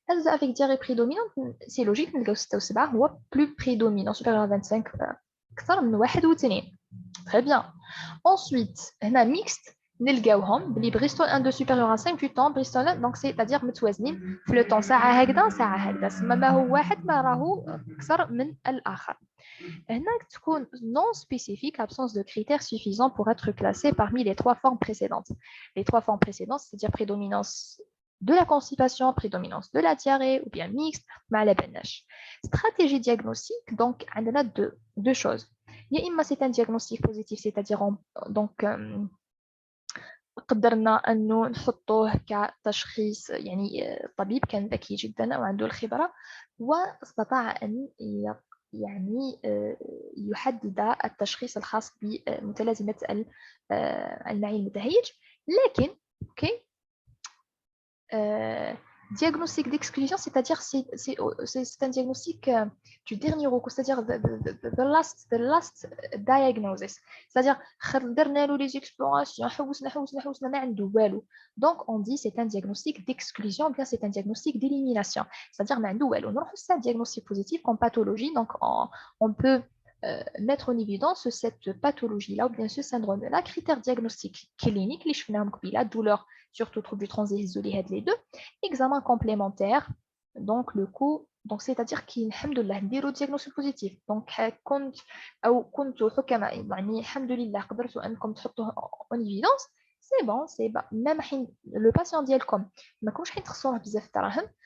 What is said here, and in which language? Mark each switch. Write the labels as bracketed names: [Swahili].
[French] Avec diarrhée prédominante, c'est logique, [Arabic] نلقاو 6 و 7 هو [French] plus prédominant, supérieur à 25 [Arabic] أكثر من 1 و 2. [French] Très bien. Ensuite, هنا mixte, [Arabic] نلقاوهم بلي بريستول 1 2 [French] supérieur à 5 du temps, بريستول 1 donc c'est-à-dire [Arabic] متوازنين في [French] le temps [Arabic] ساعة هكذا ساعة هكذا. ما هو واحد ما راهو أكثر من الآخر. [French] Non spécifique, absence de critères suffisants pour être classé parmi les 3 formes précédentes. Les 3 formes précédentes, c'est-à-dire prédominance de la constipation, prédominance de la diarrhée ou bien mixte, malabanach. Stratégie diagnostique, donc, on a deux choses. C'est un diagnostic positif, c'est-à-dire donc [Arabic] قدرنا أنه نحطوه كتشخيص يعني الطبيب كان ذكي جدا وعنده الخبرة واستطاع أن يعني يحدد التشخيص الخاص بمتلازمة المعي المتهيج لكن اوكي [French] Diagnostic d'exclusion, c'est-à-dire c'est un diagnostic du dernier recours, c'est-à-dire [English] the last diagnosis. [French] C'est-à-dire [Arabic] درنا له les explorations حوسنا ما عنده والو. [French] Donc on dit c'est un diagnostic d'exclusion, bien c'est un diagnostic d'élimination. [Arabic] C'est-à-dire ما عنده والو. نروحوا [French] c'est un diagnostic positif comme pathologie, donc on peut mettre en évidence cette pathologie-là ou bien ce syndrome-là. Critères diagnostiques cliniques, les [Arabic] شفناهم قبيله, [French] douleur, surtout trouble du transit isolé, les deux. Examen complémentaire, donc le coup, donc c'est-à-dire qu'il alhamdoulilah [Arabic] نديرو [French] diagnostic positif. [Arabic] Donc كنت او كنتوا حكماء يعني الحمد لله قدرتوا انكم تحطوه en évidence, [French] c'est bon, même le patient [Arabic] ديالكم ما كومش حيتخصوه بزاف الدراهم.